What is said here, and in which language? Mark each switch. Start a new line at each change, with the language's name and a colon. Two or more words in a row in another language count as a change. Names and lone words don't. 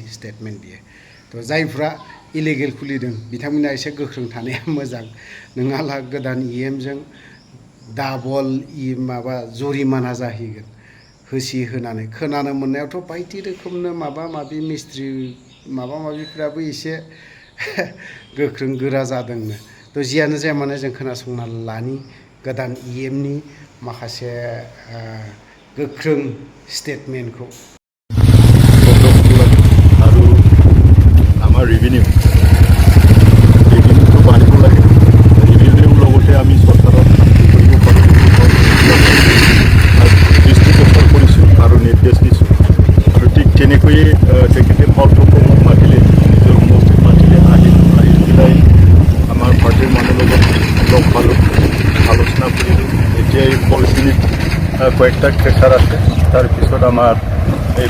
Bodo: स्टेटमेन्ट बियो तो जायफ्रा इलिगेल खुलिदों बिथांमोना एसे गोख्रों थानाया मोजां नङाब्ला गोदान इएमजों डाबल माबा जरिमाना जाहैगोन होसि होनानै खोनानो मोननायावथ' बायदि रोखोमनो माबा माबि मिस्ट्रि माबा माबिफ्राबो एसे गोख्रों गोरा जादोंनो तो जियानो जाया माने जों खोनासंना लानि गोदान इएमनि माखासे गोख्रों स्टेटमेन्टखौ
Assamese: আৰু আমাৰ ৰেভিনিউটো বাঢ়িব লাগে ৰেভিনিউৰ লগতে আমি চৰকাৰক কৰিব পাৰোঁ দৃষ্টি গোচৰ কৰিছোঁ আৰু নিৰ্দেশ দিছোঁ আৰু ঠিক তেনেকৈয়ে তেখেতে ফলপ্ৰসূ মোক মাতিলে নিজৰ মোক মাতিলে আহি পেলাই আমাৰ পাৰ্টিৰ মানুহৰ লগত লগ পালোঁ আলোচনা কৰিলোঁ এতিয়া এই পলিচিত কয়েকটা ট্ৰেচাৰ আছে তাৰপিছত আমাৰ এই